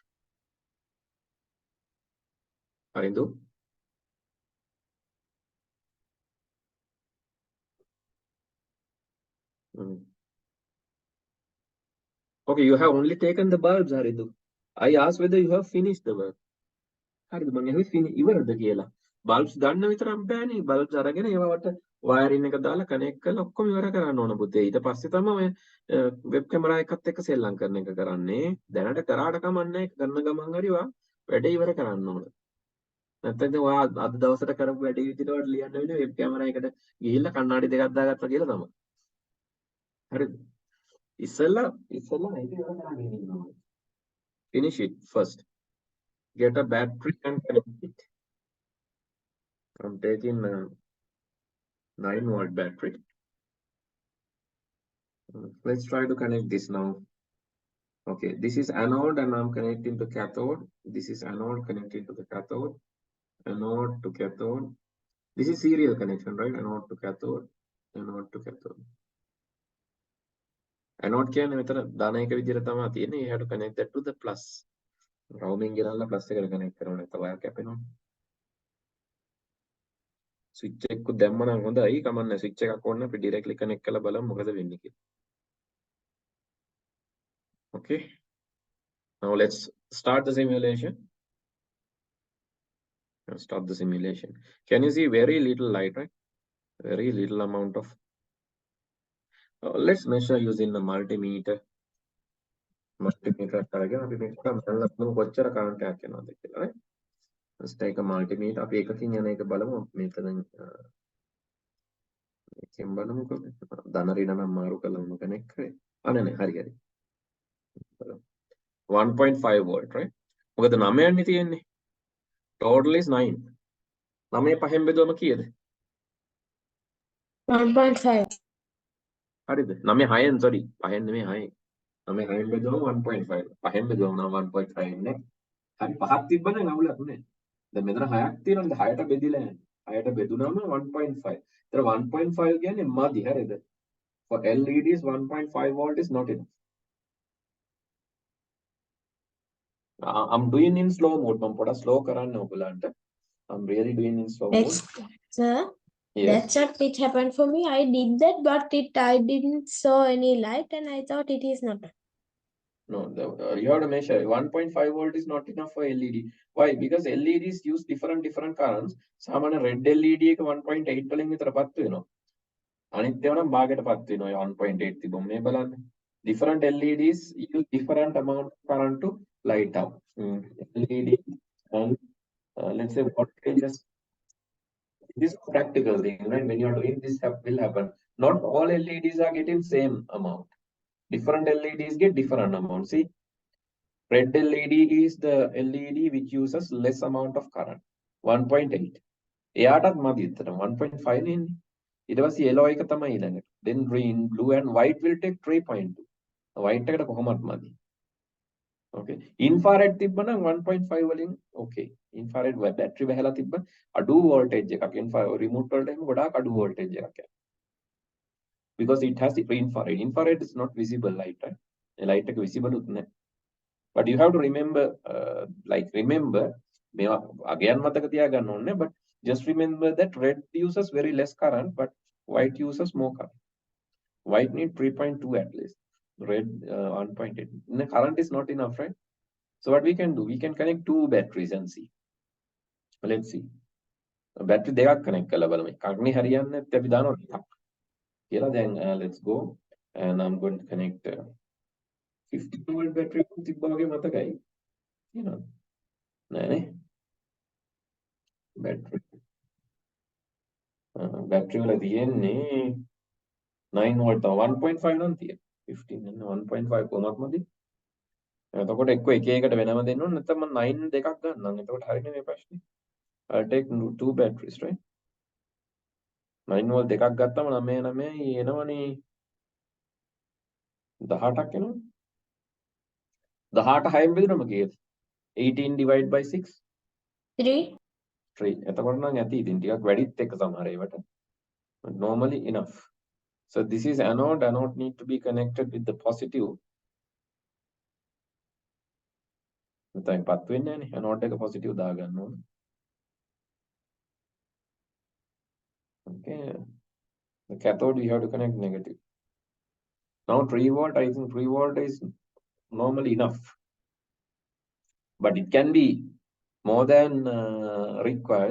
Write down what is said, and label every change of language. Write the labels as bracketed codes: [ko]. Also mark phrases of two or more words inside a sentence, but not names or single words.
[en] Harindu? Okay, you have only taken the bulbs, Harindu. I asked whether you have finished the work. Harindu, [si] මම ඇහුවේ ඉවරද කියලා. Bulbs ගන්න විතරක් බෑනේ. Bulbs අරගෙන ඒවට wiring එක දාලා connect කරලා ඔක්කොම ඉවර කරන්න ඕන පුතේ. ඊට පස්සේ තමයි ඔය [en] web camera [si] එකත් එක්ක සෙල්ලම් කරන එක කරන්නේ. දැනට කරාට කමන්නේ කරන ගමන් හරි වා වැඩේ ඉවර කරන්න ඕන. නැත්නම් ඔයා අද දවසට කරපු වැඩේ විදිහට වට ලියන්න වෙන්නේ [en] web camera [si] එකට ගිහිල්ලා කණ්ණාඩි දෙකක් දාගත්තා කියලා තමයි. හරිද? ඉස්සෙල්ලා මේක ඉවර කරගෙන ඉන්නවා. [en] Finish it first. Get a battery and connect it. I'm taking 9-volt battery. Let's try to connect this now. Okay, this is anode and I'm connecting to cathode. This is anode connecting to the cathode. Anode to cathode. This is serial connection, right? Anode to cathode. Anode to cathode. [si] Anode කියන්නේ මෙතන ධන එක විදිහට තමයි තියෙන්නේ. [en] You have to connect that to the plus. [si] Roaming ගෙනල්ලා plus එකට connect කරනවා නැත්නම් wire කැපෙනවා. Switch එකක් දැම්ම නම් හොඳයි. කමන්නේ switch එකක් ඕන අපි [en] directly connect [si] කරලා බලමු මොකද වෙන්නේ කියලා. [en] Okay. Now let's start the simulation. Stop the simulation. Can you see very little light, right? very little amount of. Let's measure using the multimeter. [si] Multimeter කරගෙන අපි මේක බලමු කොච්චර current එකක් යනවද කියලා. [en] right? Let's take a multimeter. [si] අපි එකකින් යන එක බලමු. මෙතන එකෙන් බලමුකෝ. ධන ඍණ නම් මාරු කළාම කනෙක්ට් කරේ. අනේ හරි හරි. [en] 1.5 volt, right? [si] මොකද 9 යන්නේ තියෙන්නේ. [en] Total is 9. [si] 9 පහෙන් බෙදුවම කීයද? 1.5. හරිද? 9 6න් sorry. පහෙන් නෙමෙයි 6න්. 9 6න් බෙදුවම 1.5. පහෙන් බෙදුවම නම් 1.5 ඉන්නේ. හරි පහක් තිබ්බනම් අවුලක් නෑ. දැන් මෙතන 6ක් තියෙනවා. 6ට බෙදිලා යන්නේ. 6ට බෙදුනම 1.5. ඒතර 1.5 කියන්නේ මදි හරිද? [en] For LEDs 1.5 volt is not enough. I'm doing in slow mode. [si] මම පොඩක් slow කරන්න ඔයගලන්ට. [en] I'm really doing in slow mode. Sir, Yes. that's what it happened for me. I did that, but I didn't saw any light, and I thought it is not. No, you have to measure. 1.5 volt is not enough for LED. Why? Because LEDs use different currents. [si] සාමාන්‍ය red LED එක 1.8 වලින් විතර පත් වෙනවා. අනිත් ඒවා නම් භාගයට පත් වෙනවා. 1.8 තිබුම මේ බලන්න. [en] Different LEDs use different amount of current to light up. LED and let's say voltages. This is a practical thing, right? When you are doing this, will happen. Not all LEDs are getting same amount. Different LEDs get different amount. See, red LED is the LED which uses less amount of current. 1.8. [si] එයාටත් මදි විතර 1.5 නේ. ඊට පස්සේ yellow එක තමයි ඊළඟට. [en] Then green, blue and white will take 3.2. [si] white එකට කොහොමත් මදි. Okay. Infrared තිබ්බනම් 1.5 වලින් okay. [en] Infrared battery [si] බහැලා තිබ්බ අඩු voltage එකක්. [en] infrared remote [si] වලට එහෙම ගොඩාක් අඩු voltage එකක් යනවා. [en] Because it has the infrared. Infrared is not visible light, right? [si] Light එක visible උත් නැහැ. [en] But you have to remember, remember, [si] මේවා අගයන් මතක තියාගන්න ඕනේ. [en] But just remember that red uses very less current, but white uses more current. White need 3.2 at least. Red 1.8. The current is not enough, right? So what we can do, we can connect two batteries and see. Let's see. [si] Battery දෙකක් connect කරලා බලමු. කර්ණි හරියන්නේ නැත්නම් අපි දානවා එකක්. කියලා දැන් [en] let's go and I'm going to connect 50 volt battery [si] තිබ්බා වගේ මතකයි. [en] You know. [si] නෑනේ. Battery වල තියෙන්නේ 9 volt 1.5 නම් තියෙන. 15 and 1.5 කොහොමද මදි? එතකොට එක්ක එක එකට වෙනම දෙන්න ඕන නැත්නම් මම 9 දෙකක් ගන්නම්. එතකොට හරියනේ මේ ප්‍රශ්නේ. [en] I'll take two batteries, right? [si] 9 volt දෙකක් ගත්තම 9 එනවනේ 18ක් එනවා. 18 6න් බෙදුනම කීයද? 18 [en] divided by 6 [si] 3. 3. එතකොට නම් ඇති ඉතින් ටිකක් වැඩිත් එක්ක සමහර ඒවට. [en] But normally enough. So this is anode. Anode need to be connected with the positive. [si] නැත්නම් පත් වෙන්නේ නැහැ නේ. anode එක positive දාගන්න ඕනේ. [en] Okay. The cathode we have to connect negative. Now 3 volt, I think 3 volt is normally enough. But it can be more than required.